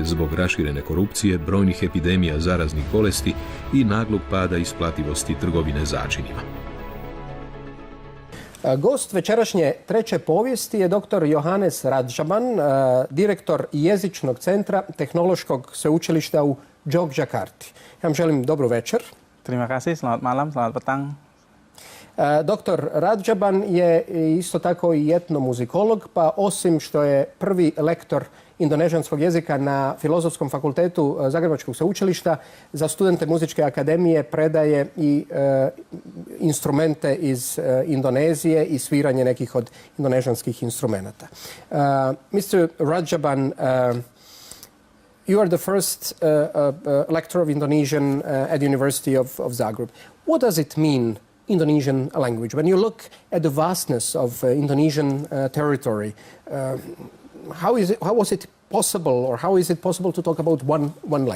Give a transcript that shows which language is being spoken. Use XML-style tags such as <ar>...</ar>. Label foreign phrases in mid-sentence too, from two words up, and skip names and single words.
<hr>zbog raširene korupcije, brojnih epidemija zaraznih bolesti i naglog pada isplativosti trgovine začinima. Gost večerašnje treće povijesti je dr. Johanes Radjaban, direktor jezičnog centra Tehnološkog sveučilišta u Jogjakarti. Ja vam želim dobru večer.</hr> <id>Terima kasih, selamat malam, selamat petang.</id> <hr>Dr. Radjaban je isto tako i etnomuzikolog, pa osim što je prvi lektor indonežanskog jezika na Filozofskom fakultetu Zagrebačkog sveučilišta, za studente muzičke akademije predaje i instrumente iz Indonezije i sviranje nekih od indonežanskih instrumenata.</hr> <en>Mr. Radjaban, you are the first lecturer of Indonesian at the University of Zagreb. What does it mean, Indonesian language? When you look at the vastness of Indonesian territory, how was it possible, or how is it possible to talk about one language?</en>